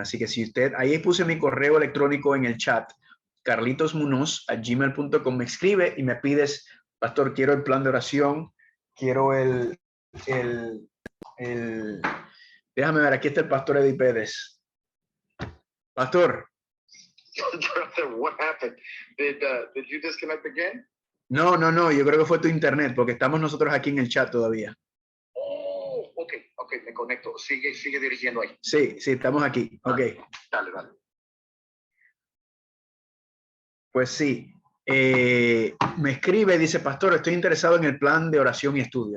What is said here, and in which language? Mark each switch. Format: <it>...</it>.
<es>Así que si usted, ahí puse mi correo electrónico en el chat, carlitosmunoz@gmail.com, me escribe y me pides, pastor, quiero el plan de oración, quiero el, el déjame ver, aquí está el pastor Eddie Pérez. Pastor.</es> <en>What happened? Did you disconnect again?</en> <es>No, yo creo que fue tu internet, porque estamos nosotros aquí en el chat todavía. Oh, ok, me conecto. Sigue dirigiendo ahí. Sí, estamos aquí. Ok. Dale. Pues sí. Me escribe, dice, pastor, estoy interesado en el plan de oración y estudio.</es>